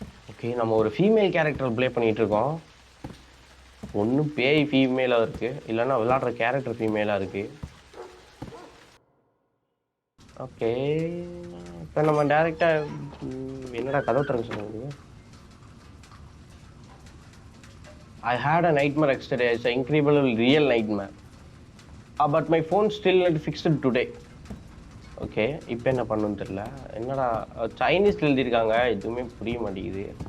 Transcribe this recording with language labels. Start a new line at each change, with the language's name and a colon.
Tamil: Okay, நம்ம ஒரு female character play பண்ணிகிட்டு இருக்கோம். ஒன்றும் பேய் ஃபீமேலாக இருக்குது, இல்லைன்னா விளையாடுற கேரக்டர் ஃபீமேலாக இருக்குது. ஓகே, இப்போ நம்ம டேரெக்டாக என்னடா கதவு திறக்க சொல்லுங்க.
English: I had a nightmare yesterday. It's an incredible real nightmare. But my phone still not fixed today.
Tamil: Okay, இப்போ என்ன பண்ணணும்னு தெரியல. என்னடா சைனீஸில் எழுதியிருக்காங்க, எதுவுமே புரிய மாட்டேங்குது.